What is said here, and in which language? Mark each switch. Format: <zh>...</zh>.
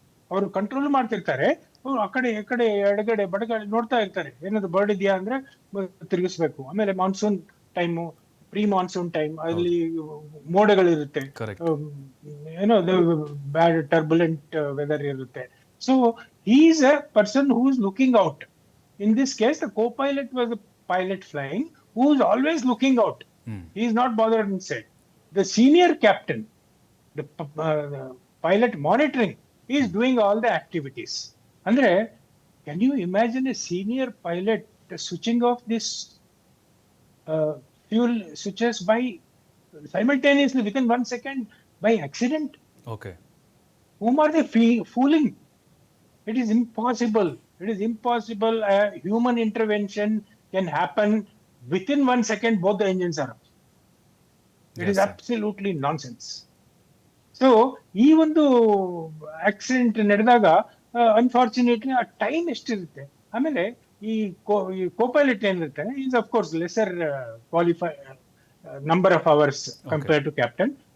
<kn>ಅವರು ಕಂಟ್ರೋಲ್ ಮಾಡ್ತಿರ್ತಾರೆ, ಆ ಕಡೆ ಈ ಕಡೆ ಎಡಗಡೆ ಬಡಗಡೆ ನೋಡ್ತಾ ಇರ್ತಾರೆ, ಏನಾದ್ರು ಬರ್ಡ್ ಇದೆಯಾ ಅಂದ್ರೆ ತಿರುಗಿಸ್ಬೇಕು. ಆಮೇಲೆ monsoon time, pre monsoon time, ಅಲ್ಲಿ ಮೋಡಗಳಿರುತ್ತೆ, ಏನೋ ಬ್ಯಾಡ್ ಟರ್ಬುಲೆಂಟ್ ವೆದರ್ ಇರುತ್ತೆ.</kn> <en>So he is a person who is looking out. In this case the co-pilot was a pilot flying who is always looking out. He is not bothered inside. The senior captain, the pilot monitoring, he is doing all the activities. Andre, can you imagine a senior pilot switching off this fuel switches by simultaneously within 1 second by accident? Okay. Whom are they fooling? It is impossible. It is impossible. Human intervention can happen within 1 second. Both the engines are up. It is absolutely nonsense.</en> <kn>So, ಈ ಒಂದು accident ನಡೆದಾಗ unfortunately ಆ time ಎಷ್ಟಿರುತ್ತೆ. ಆಮೇಲೆ ಈ ಕೋಪೈಲಟ್ ಏನಿರುತ್ತೆ</kn> <en>Is of course lesser qualify number of hours compare to captain.</en>